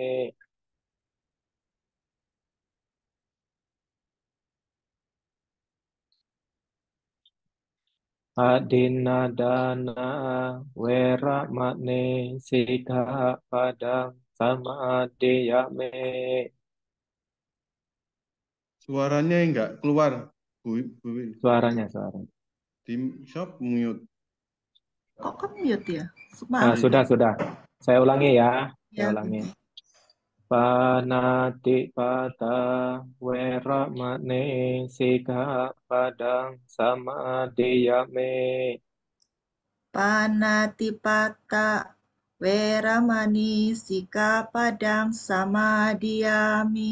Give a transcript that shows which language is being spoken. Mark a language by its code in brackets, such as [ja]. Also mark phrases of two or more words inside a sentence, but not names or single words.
[pi] Adinadana Weramane Sikkhapadang Samadhiyame. [id] Suaranya enggak keluar, Bu. Suaranya. Di shop mute. Kok mute ya? Maaf. Sudah. Saya ulangi ya. Saya Ya, ulangi. Budi. [pi] Panatipata Weramane Sikkhapadang Samadhiyame. Panatipata Weramani Sikkhapadang Samadhiyami.